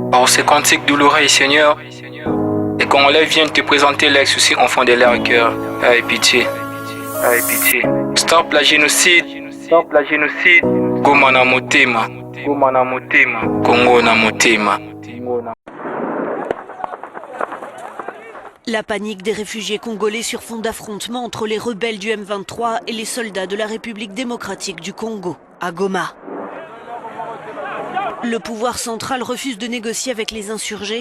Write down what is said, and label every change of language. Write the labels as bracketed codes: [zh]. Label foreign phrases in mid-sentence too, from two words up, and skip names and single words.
[fr] ces cantiques douloureux et Seigneur, les Congolais viennent te présenter l'ex aussi enfant de leur cœur. Aïe pitié. Aïe pitié. Stop la génocide. Stop la génocide. [ln] Goma na motema. Goma na motema. Congo na motema. [fr] La panique des réfugiés congolais sur fond d'affrontement entre les rebelles du M23 et les soldats de la République démocratique du Congo, à Goma. Le pouvoir central refuse de négocier avec les insurgés.